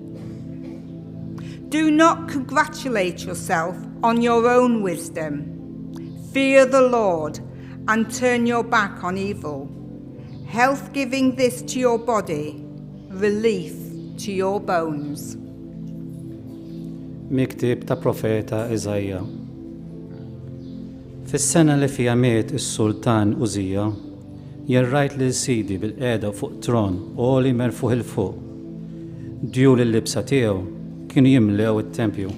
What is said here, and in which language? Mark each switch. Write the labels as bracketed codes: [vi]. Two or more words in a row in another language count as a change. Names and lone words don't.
[en] Do not congratulate yourself on your own wisdom. Fear the Lord and turn your back on evil. Health giving this to your body, relief to your bones. [mt] Miktib ta' profeta Iżajja. Fis-sena li fija miet is-Sultan Użija, jirrajt lil Sidi bil-qiegħda fuq tron għoli merfuħ il fuq. Djul il-libsa tiegħu kienu jimlew it-tempju.